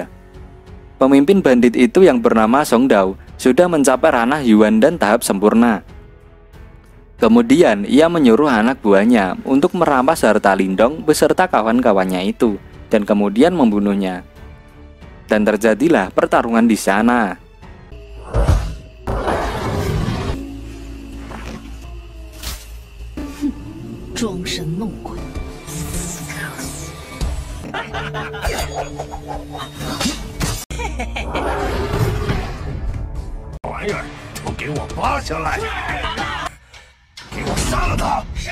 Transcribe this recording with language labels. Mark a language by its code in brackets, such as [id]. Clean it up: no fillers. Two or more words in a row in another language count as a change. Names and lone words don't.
[id] Pemimpin bandit itu yang bernama Song Dao sudah mencapai ranah Yuan dan tahap sempurna. Kemudian ia menyuruh anak buahnya untuk merampas harta Lindong beserta kawan-kawannya itu dan kemudian membunuhnya. Dan terjadilah pertarungan di sana. [zh] 装神弄鬼。玩意儿都给我扒下来，给我杀了他！